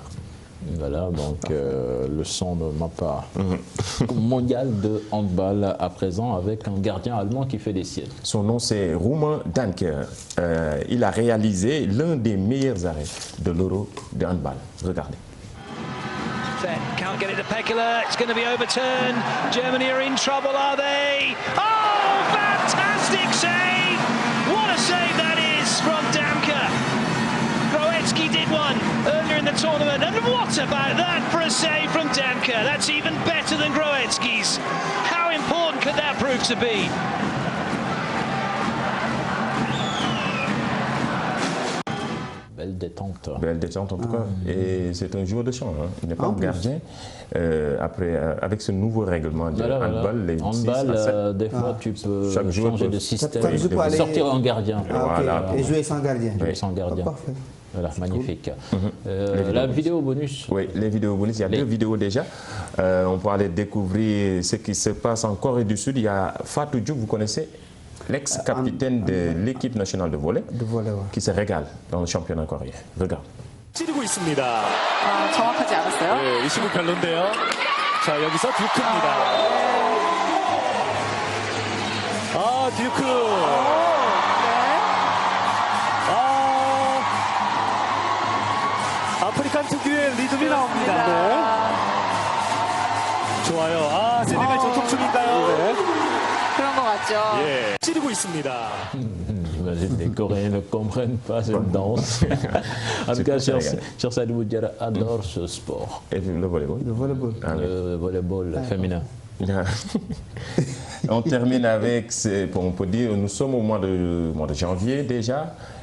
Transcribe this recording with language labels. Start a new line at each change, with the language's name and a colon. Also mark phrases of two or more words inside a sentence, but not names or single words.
French: Voilà, donc le son de ma part. Mondial de handball à présent avec un gardien allemand qui fait des siennes. Son nom c'est Romain Danker. Il a réalisé l'un des meilleurs arrêts de l'Euro de handball. Regardez.
English: Can't get it to Pekela, it's going to be overturned. Germany are in trouble, are they? Oh, fantastic save! What a save that is from Danker. Groetsky did one earlier in the tournament, and what about that for a save from Danker? That's even better than Groetsky's. How important could that prove to be?
French: Belle détente. Belle détente en tout cas. Et c'est un joueur de champ. Hein. Il n'est pas un gardien. Avec ce nouveau règlement de handball, les handball, des fois tu peux changer de système, sortir un gardien. Voilà. Et jouer sans gardien. Jouer sans gardien. Parfait. Voilà, magnifique. La vidéo bonus. Oui, les vidéos bonus. Il y a deux vidéos déjà. On peut aller découvrir ce qui se passe en Corée du Sud. Il y a Fatou Diouf, vous connaissez, l'ex-capitaine de l'équipe nationale de volley, qui se régale dans le championnat coréen. Regarde.
Korean: 찌르고 있습니다. 정확하지 않았어요? 네, 리시브 별론데요. 자, 여기서 듀크입니다. 아, 듀크. 아프리칸 특유의 리듬이 나옵니다. 네. 좋아요. 아, 세네갈 전통춤인가요? 네. 그런 것 같죠. 예, 찌르고 있습니다.
French: J'imagine les Coréens ne comprennent pas cette danse. En tout cas, Cheikh Sadibou Diarra adore ce sport. Et le volleyball. Le volleyball. Le volleyball féminin. On termine avec, on peut dire, nous sommes au mois de janvier déjà.